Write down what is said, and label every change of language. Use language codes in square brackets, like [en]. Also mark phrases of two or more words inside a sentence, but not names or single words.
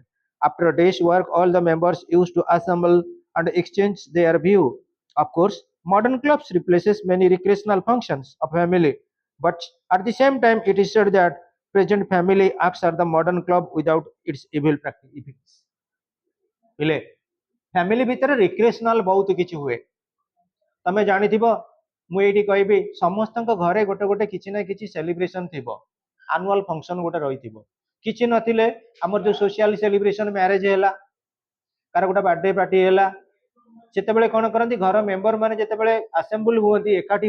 [en] After a day's work, all the members used to assemble and exchange their view. Of course, modern clubs replaces many recreational functions of family, but at the same time, it is said that present family acts are the modern club without its evil effects. [or] Bile, family ଭିତରେ recreational ବହୁତ କିଛି ହୁଏ ତମେ ଜାଣିଥିବ ମୁଁ ଏଇଠି କହିବି ସମସ୍ତଙ୍କ ଘରେ ଗୋଟେ ଗୋଟେ କିଛି ନା କିଛି ସେଲିବ୍ରେସନ ଥିବ [en] annual function [or] ଗୋଟେ ରହିଥିବ କିଛି ନଥିଲେ ଆମର ଯୋଉ [en] social celebration marriage [or] ହେଲା କାର ଗୋଟେ [en] birthday party [or] ହେଲା ସେତେବେଳେ କଣ କରନ୍ତି ଘର ମେମ୍ବର ମାନେ ଯେତେବେଳେ ଆସେମ୍ବଲ ହୁଅନ୍ତି ଏକାଠି